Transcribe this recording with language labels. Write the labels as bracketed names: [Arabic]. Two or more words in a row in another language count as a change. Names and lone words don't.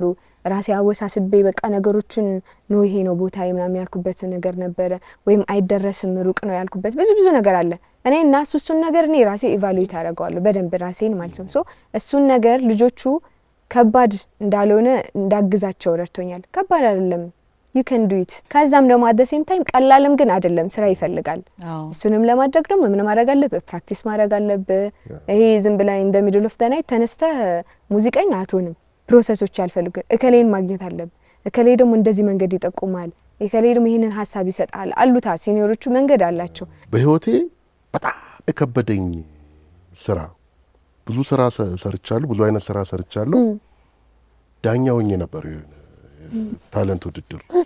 [Amharic] ራሴ አወሳስቤ በቃ ነገሮችን ነው ይሄ ነው ቦታ ምናምን ያልኩበት ነገር ነበረ። ወይም አይደረስም ሩቅ ነው ያልኩበት ብዙ ነገር አለ። እኔ እና እሱን ነገር እኔ ራሴ ኢቫሉዌት አደርገዋለሁ በደንብ ራሴን ማለት ነው። ሶ እሱን ነገር ልጆቹ ከባድ እንዳልሆነ እንዳግዛቸው ረድቶኛል። ከባድ አይደለም፣ [English] you can do it። [Amharic] ከዛም ደግሞ [English] at the same time [Amharic] ቀላልም ግን አይደለም፣ ስራ ይፈልጋል። እሱንም ለማድረግ ደግሞ ምን ማድረግ አለብህ? ፕራክቲስ ማድረግ አለብህ። ይሄ ዝም ብላ [English] in the middle of the night [Amharic] ተነስተህ ሙዚቀኛ አትሆንም። ፕሮሰሶች ያልፈልግ እከሌን ማግኘት አለብህ። እከሌ ደግሞ እንደዚህ መንገድ ይጠቁማል፣ እከሌ ደግሞ ይሄንን ሐሳብ ይሰጣል። አሉታ ሲኒዮሮቹ መንገድ አላቸው። በህይወቴ በጣም የከበደኝ ስራ ብዙ ስራ ሰርቻለሁ፣ ብዙ አይነት ስራ ሰርቻለሁ። ዳኛ ሆኜ ነበር ታለንት ውድድር።